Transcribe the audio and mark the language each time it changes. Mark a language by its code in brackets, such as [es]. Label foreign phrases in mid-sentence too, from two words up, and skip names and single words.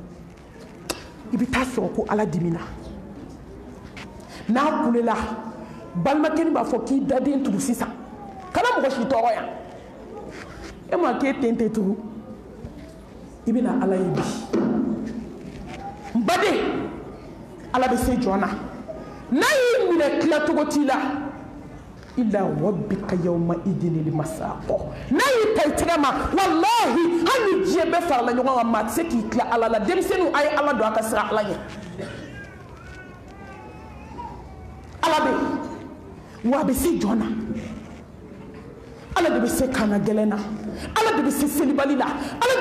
[bm] la yɔrɔ yɔrɔ i bɛ taa sɔrɔ ko ala dimina n'a kulela balimakɛ b'a fɔ k'i daden tugu sisan kana mɔgɔ si tɔɔrɔ yan e ma k'e ten tɛ tugu i bɛna ala ye bi n baden ala bɛ se jɔn na n'a y'i minɛ tilacogo t'i la [ar] إلى ربك يومئذ للمساق [bm] n'a y'i ta i tɛgɛ ma wallahi hali ni diɲɛ bɛɛ farala ɲɔgɔn kan maa tɛ se k'i tila ala la denmisɛnninw a ye ala don a ka sira ala ɲɛ ala bɛ wa a bɛ se jɔn na ala de bɛ se kana gɛlɛn na ala de bɛ se selibali la ala de